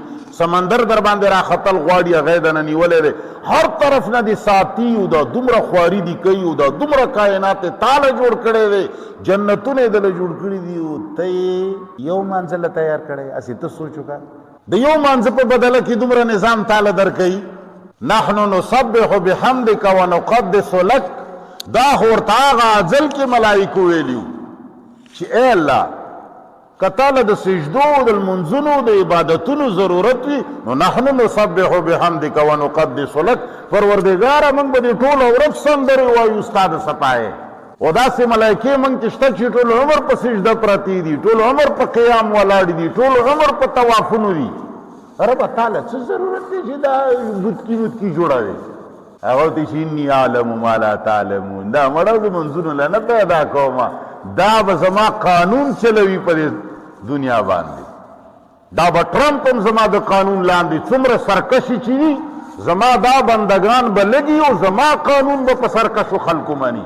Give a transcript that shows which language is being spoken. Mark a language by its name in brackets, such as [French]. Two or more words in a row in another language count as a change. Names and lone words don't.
[Pashto] سمندر در باندې راختل غواړي، هغه یې دنه نیولې ده. هر طرف نه دې ساتي او دا دومره خواري دي کوي او دا دومره کائنات یې تاله جوړ کړی دی، جنتونه یې دله جوړ کړي دي، او ته یې یو منزل تیار کړی. هسې ته سوچ وکړه، د یو منزل په بدله کې دومره نظام تاله درکوي. [Arabic] نحن نسبح بحمدک ونقدس لک. [Pashto] دا خو ورته هغه ازل کې ملایکو ویلي چې ای الله، که تاله د سجدو د لمونځونو د عبادتونو ضرورت وي، نو [Arabic] نحن نسبح بحمدک ونقدس لک. [Pashto] پروردګاره موږ به دې ټوله ورځ سندرې وایو ستا د صفایې. او داسې ملایکې موږ کې شته چې ټول عمر په سجده پرتې دي، ټول عمر په قیام ولاړ دي، ټول عمر په طوافونو دي. رب تعالی څه ضرورت دی چې دا بوتکی جوړوي؟ [Arabic] هغه ته چې انی اعلم ما لا تعلمون. [Pashto] دا مړه د منځونو له نه پیدا کومه، دا به زما قانون چلوي په دنیا باندې. دا به ټرمپ هم زما د قانون لاندې څومره سرکشي چې وي، زما دا بندگان به لګي او زما قانون به په سرکشو خلکو مني.